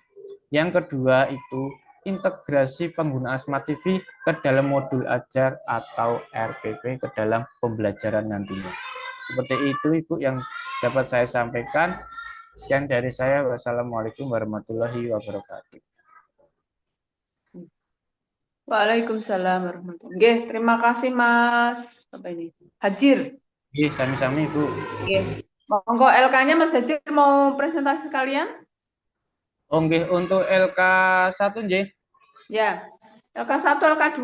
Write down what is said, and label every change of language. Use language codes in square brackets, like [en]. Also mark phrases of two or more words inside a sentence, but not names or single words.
[id] Yang kedua itu integrasi penggunaan Smart TV ke dalam modul ajar atau RPP ke dalam pembelajaran nantinya. Seperti itu Ibu yang dapat saya sampaikan. Sekian dari saya. [ar] والسلام عليكم ورحمة الله وبركاته. وعليكم السلام ورحمة الله وبركاته. [id] Nggih, terima kasih Mas apa ini? Hajir. [jv] Nggih, sami-sami Ibu. Nggih. [id] Monggo LK-nya Mas Hajir mau presentasi sekalian? Oh nggih, untuk LK1 nggih. Ya. LK1, LK2.